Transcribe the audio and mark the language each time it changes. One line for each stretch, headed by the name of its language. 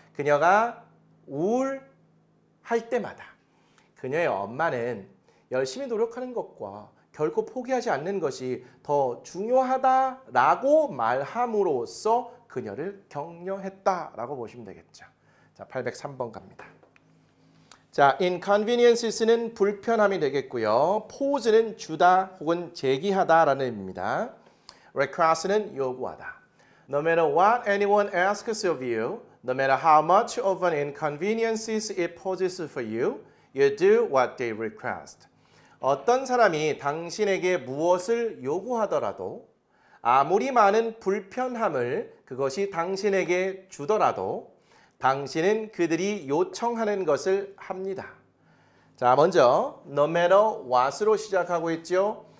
Korean: 그녀가 우울할 때마다 그녀의 엄마는 열심히 노력하는 것과 결코 포기하지 않는 것이 더 중요하다라고 말함으로써 그녀를 격려했다라고 보시면 되겠죠. 자, 803번 갑니다. 자, inconveniences는 불편함이 되겠고요. pose는 주다 혹은 제기하다라는 의미입니다. request는 요구하다.
English: No matter what anyone asks of you, no matter how much of an inconvenience it poses for you, you do what they request.
Korean: 어떤 사람이 당신에게 무엇을 요구하더라도 아무리 많은 불편함을 그것이 당신에게 주더라도 당신은 그들이 요청하는 것을 합니다. 자, 먼저 no matter what으로 시작하고 있죠.